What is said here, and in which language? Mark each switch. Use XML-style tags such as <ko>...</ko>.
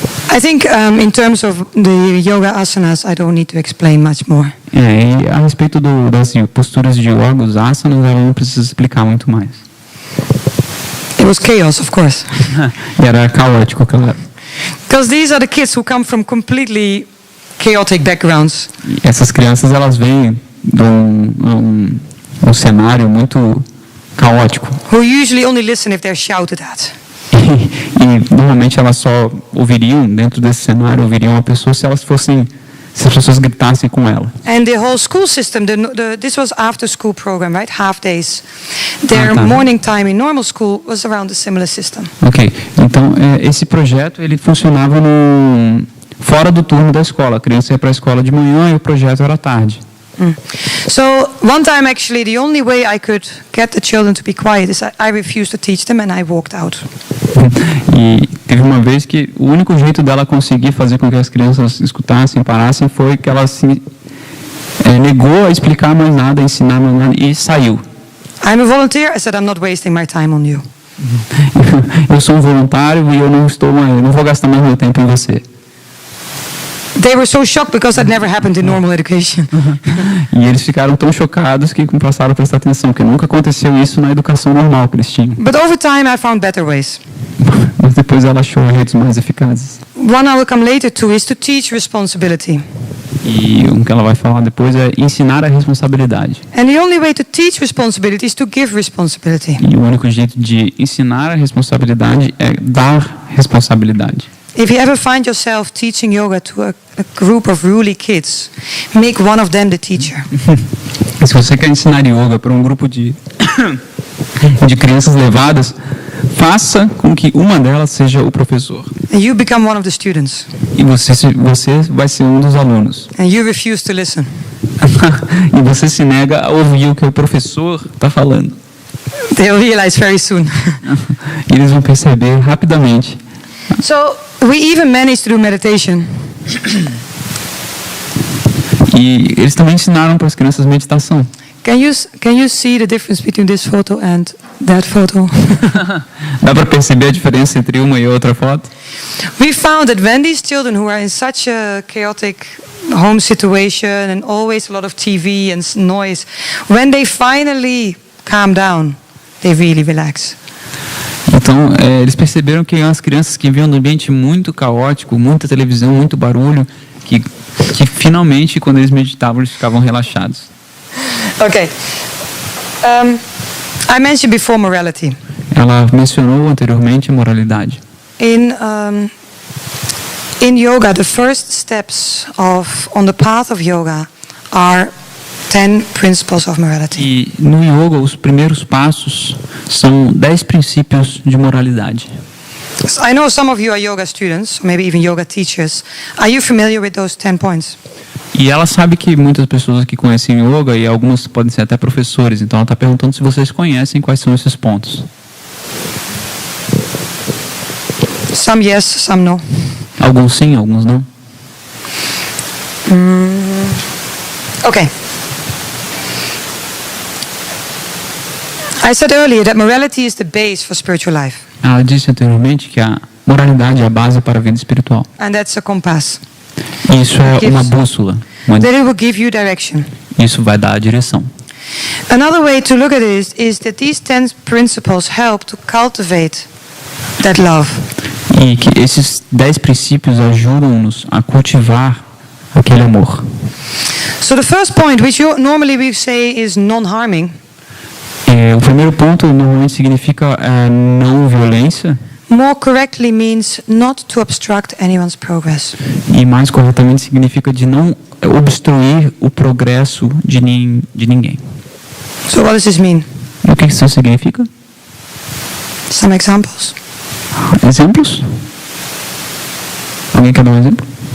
<en>I think in terms of the yoga asanas, I don't need to explain much more.</en> <pt>E a respeito das posturas de yoga, os asanas, ela não precisa explicar muito mais.</pt> <en>It was chaos, of course.</en> <pt>Era caótico, claro.</pt> <en>Because these are the kids who come from completely chaotic backgrounds.</en> <pt>E essas crianças, elas vêm de um cenário muito caótico.</pt> <en>Who usually only listen if they're shouted at.</en> <pt>E normalmente elas só ouviriam, dentro desse cenário, ouviriam a pessoa se as pessoas gritassem com ela.</pt> <en>And the whole school system, this was after school program, right? Half days. Their morning time in normal school was around a similar system.</en> <pt>Ok, então esse projeto ele funcionava fora do turno da escola. A criança ia para a escola de manhã e o projeto era à tarde.</pt> <en>So one time actually the only way I could get the children to be quiet is I refused to teach them and I walked out.</en> <pt>E teve uma vez que o único jeito dela conseguir fazer com que as crianças escutassem, parassem, foi que ela se negou a explicar mais nada, a ensinar mais nada e saiu.</pt> <en>I'm a volunteer. I said I'm not wasting my time on you.</en> <pt>Eu sou um voluntário e eu não vou gastar mais meu tempo em você.</pt> <en>They were so shocked because that never happened in normal education.</en> <pt>E eles ficaram tão chocados que passaram a prestar atenção, que nunca aconteceu isso na educação normal que eles tinham.</pt> <en>But over time I found better ways.</en> <pt>Mas depois ela achou jeitos mais eficazes.</pt> <en>one I will come later to is to teach responsibility.</en> <pt>E o que ela vai falar depois é ensinar a responsabilidade.</pt> <en>And the only way to teach responsibility is to give responsibility.</en> <pt>E o único jeito de ensinar a responsabilidade é dar responsabilidade.</pt> <en>If you ever find yourself teaching yoga to a group of ruly kids, make one of them the teacher.</en> <pt>E se você quer ensinar yoga para um grupo de crianças levadas, faça com que uma delas seja o professor.</pt> <en>And you become one of the students.</en> <pt>E você vai ser um dos alunos.</pt> <en>And you refuse to listen.</en> <pt>E você se nega a ouvir o que o professor está falando.</pt> <en>They'll realize very soon.</en> <pt>E eles vão perceber rapidamente.</pt> <en>So we even managed to do meditation.</en> <pt>E eles também ensinaram para as crianças meditação.</pt> <en>Can you see the difference between this photo and that photo?</en> <pt>Dá para perceber a diferença entre uma e outra foto?</pt> <en>We found that when these children who are in such a chaotic home situation and always a lot of TV and noise, when they finally calm down, they really relax.</en> <pt>Então, eles perceberam que as crianças que viviam num ambiente muito caótico, muita televisão, muito barulho, que finalmente, quando eles meditavam, eles ficavam relaxados.</pt> <en>Okay. I mentioned before morality.</en> <pt>Ela mencionou anteriormente a moralidade.</pt> <en>In yoga, the first steps on the path of yoga are 10 principles of morality.</en> <pt>E no yoga, os primeiros passos são 10 princípios de moralidade.</pt> <en>So I know some of you are yoga students, or maybe even yoga teachers. Are you familiar with those 10 points?</en> <pt>E ela sabe que muitas pessoas aqui conhecem yoga e algumas podem ser até professores. Então ela está perguntando se vocês conhecem quais são esses pontos.</pt> <en>Some yes, some no.</en> <pt>Alguns sim, alguns não.</pt> <en>Okay. I said earlier that morality is the base for spiritual life.</en> <pt>Ela disse anteriormente que a moralidade é a base para a vida espiritual.</pt> <en>And that's a compass.</en> <pt>Isso é uma bússola.</pt> <en>That it will give you direction.</en> <pt>Isso vai dar a direção.</pt> <en>Another way to look at it is that these 10 principles help to cultivate that love.</en> <pt>E que esses 10 princípios ajudam-nos a cultivar aquele amor.</pt> <en>So the first point, which normally we say is non-harming,</en> <pt>O primeiro ponto normalmente significa não violência.</pt> <en>more correctly means not to obstruct anyone's progress.</en> <pt>E mais corretamente significa de não obstruir o progresso de ninguém.</pt> <en>So what does this mean?</en> <pt>E o que isso significa?</pt> <en>Some examples.</en> <pt>Exemplos? Alguém quer dar um exemplo?</pt>